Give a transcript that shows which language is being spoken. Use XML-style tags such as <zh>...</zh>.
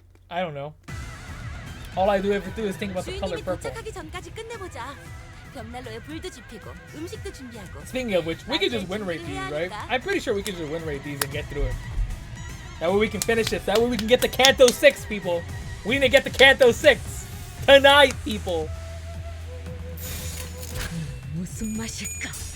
<en>I don't know. All I do ever do is think about the color</en> <ko>주인님이</ko> <en>purple.</en> <ko>도착하기 전까지 끝내보자. 벽난로에 불도 지피고 음식도 준비하고.</ko> <en>Speaking of which, we could just win rate these, right? I'm pretty sure we could just win rate these and get through it. That way we can finish it. That way we can get the Kanto 6, people. We need to get the Kanto 6 tonight, people.</en> <ko>무슨 맛일까?</ko>